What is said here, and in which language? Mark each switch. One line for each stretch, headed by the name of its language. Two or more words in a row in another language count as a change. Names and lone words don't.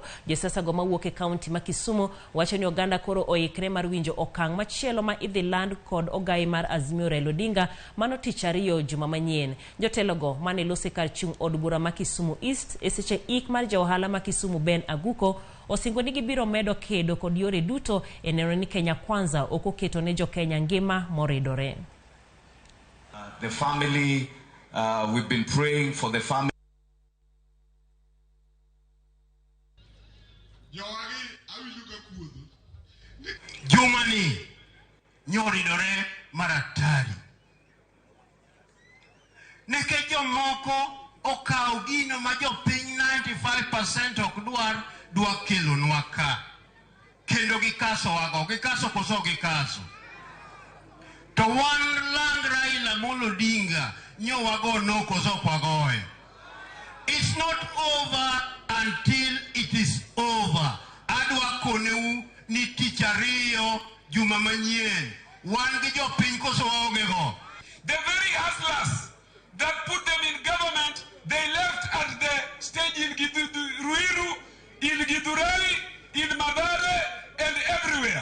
Luo (Kenya and Tanzania): Josiasa go mawuok e kaunti ma Kisumu wacho ni oganda koro oikre mar winjo okang' machielo ma idhi land kod ogai mar Azimio Raila Odinga mano tich ariyo juma manyien. Jotelo go mane losi kar chung od bura ma Kisumu East e seche ik mar jaohala ma Kisumu Ben Aguko osingo ni gibiro medo kedo kod yore duto e neno ni Kenya kwanza okoketo ne jo Kenya ngima moridore.
English: The family, we've been praying for the family.
Luo (Kenya and Tanzania): Jumani nyoridore maratari. Neke jomoko okao gino ma jopiny 95% ok dwa kelo nwaka. Kendo gikaso wago, gikaso koso gikaso. To wan land Raila Amolo Odinga nyo wago no koso kwagoyo.
English: It's not over until it is over.
Luo (Kenya and Tanzania): Adwa koneu ni tich ariyo juma manyien. Wan gi jopiny koso waoge go.
English: The very hustlers that put them in government, they left at the stage in Ruiru, in Githurai, in Madare, and everywhere.